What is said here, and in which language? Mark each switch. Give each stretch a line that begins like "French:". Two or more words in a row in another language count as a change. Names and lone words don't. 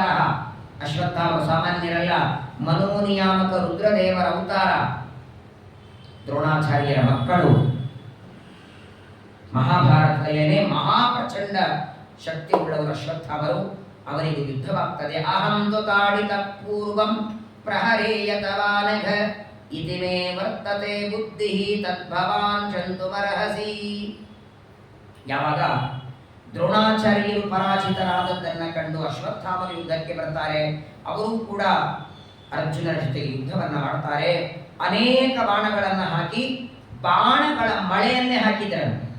Kannada: ಅಶ್ವತ್ಥಾಮರು ಸಾಮಾನ್ಯರಲ್ಲ, ಮನೋನಿಯಾಮಕ ರುದ್ರದೇವರ ಅವತಾರ. ದ್ರೋಣಾಚಾರ್ಯರ ಮಕ್ಕಳು. ಮಹಾಭಾರತದಲ್ಲೇನೆ ಮಹಾಪ್ರಚಂಡ ಶಕ್ತಿ ಉಳ್ಳವರು ಅಶ್ವತ್ಥಾಮರು. ಅವರಿಗೂ ಯುದ್ಧವಾಗ್ತದೆ.
Sanskrit: ಅಹಂ ತು ತಾಡಿತ ಪೂರ್ವಂ ಪ್ರಹರೇಯತವಾನಘ ಇತಿ ಮೇ ವರ್ತತೆ ಬುದ್ಧಿ ತದ್ಭವಾನ್ ಚಂತುಮರ್ಹಸಿ.
Kannada: ಯಾವಾಗ ದ್ರೋಣಾಚಾರ್ಯರು ಪರಾಜಿತರಾದದ್ದನ್ನು ಕಂಡು ಅಶ್ವತ್ಥಾಮರು ಯುದ್ಧಕ್ಕೆ ಬರ್ತಾರೆ. ಅವರು ಕೂಡ ಅರ್ಜುನನ ಜೊತೆಗೆ ಯುದ್ಧವನ್ನು ಮಾಡ್ತಾರೆ. ಅನೇಕ ಬಾಣಗಳನ್ನು ಹಾಕಿ ಬಾಣಗಳ ಮಳೆಯನ್ನೇ ಹಾಕಿದರು.